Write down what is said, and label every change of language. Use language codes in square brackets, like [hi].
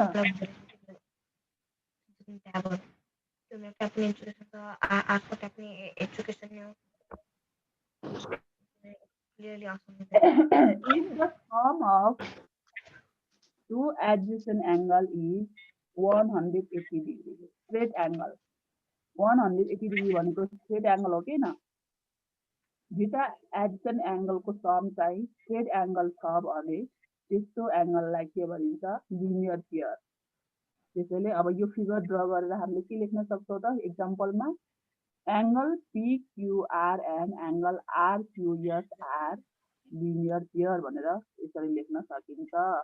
[ne] ट्याबहरू त्यो मेरो ट्याप्ने एजुकेसन छ आर्टको ट्याप्ने एजुकेसन हो क्लियरली आउँछ [en] If the sum of two adjacent angle is 180 degree, straight angle. [ne] 180 degree भनेको straight angle हो किन? दुईटा adjacent angle को sum चाहिँ straight angle छ भने त्यस्तो एंगललाई के भनिन्छ? Linear pair. त्यसैले अब यो फिगर ड्रा गरेर हामीले के लेख्न सक्छौं त एक्जाम्पलमा angle PQR and angle RQS are linear pair भनेर यसरी लेख्न सकिन्छ.